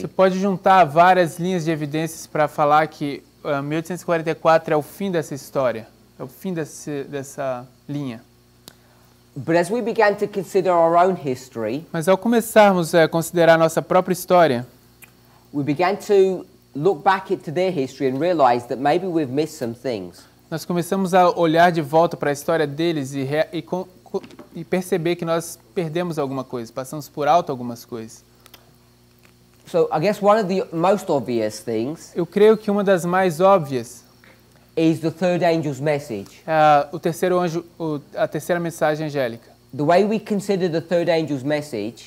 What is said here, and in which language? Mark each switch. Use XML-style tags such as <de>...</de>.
<pt>Você pode juntar várias linhas de evidências para falar que 1844 é o fim dessa história, é o fim dessa linha.</pt> <en>But as we began to consider our own history,</en> <pt>mas ao começarmos a considerar nossa própria história,</pt> <en>we began to look back into their history and realize that maybe we've missed some things.</en> <pt>Nós começamos a olhar de volta para a história deles e perceber que nós perdemos alguma coisa, passamos por alto algumas coisas.</pt> <en>So I guess one of the most obvious things,</en> <pt>eu creio que uma das mais óbvias,</pt> <en>is the third angel's message.</en> <pt>O terceiro anjo, a terceira mensagem angélica.</pt> <en>The way we consider the third angel's message,</en>